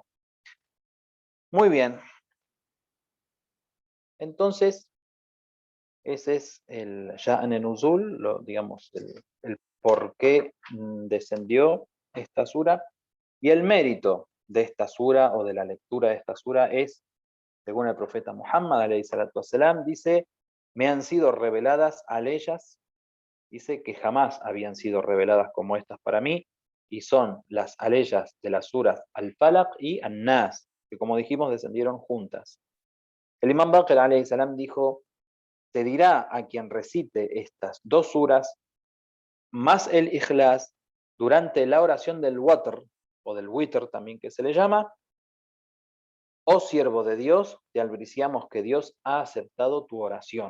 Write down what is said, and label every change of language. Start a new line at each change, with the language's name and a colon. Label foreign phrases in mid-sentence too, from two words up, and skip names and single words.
Spanish: Muy bien, entonces ese es el
Arabic: شأن نزول,
Spanish: digamos, el por qué descendió esta sura. Y el mérito de esta sura o de la lectura de esta sura es, según el profeta Muhammad,
Arabic: عليه الصلاة والسلام,
Spanish: dice, me han sido reveladas aleyas, dice que jamás habían sido reveladas como estas para mí, y son las aleyas de las suras Al-Falaq y An-Nas, que como dijimos descendieron juntas. El Imam Baqir
Arabic: عليه السلام
Spanish: dijo, te dirá a quien recite estas dos suras, más el Ikhlas, durante la oración del Watr, o del Witr también que se le llama, oh siervo de Dios, te albriciamos que Dios ha aceptado tu oración.